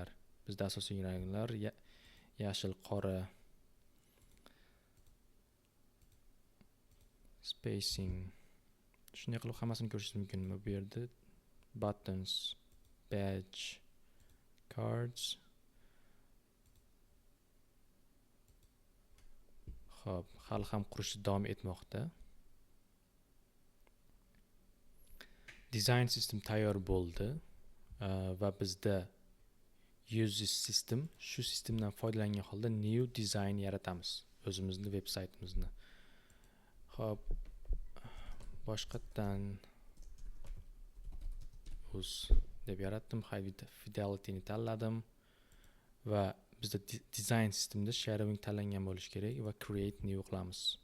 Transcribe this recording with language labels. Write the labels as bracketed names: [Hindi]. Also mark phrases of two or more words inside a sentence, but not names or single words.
[Uzbek] Bizda asosiy ranglar yashil, qora spacing. Shunday qilib hammasini ko'rishingiz mumkin. Bu yerda [English] buttons, badge, cards. [Uzbek] Xo'p, hali ham qurish davom etmoqda. [English] Design system [Uzbek] tayyor bo'ldi va bizda [English] use system, [Uzbek] shu sistemdan foydalangan holda [English] new design [Uzbek] yaratamiz o'zimizni veb saytimizni. Xo'p, boshqatdan uz deb yaratdim, [English] high fidelity [Uzbek] ni tanladim va bizda design sistemda shadowing tanlangan bo'lishi kerak va [English] create new [Uzbek] qilamiz.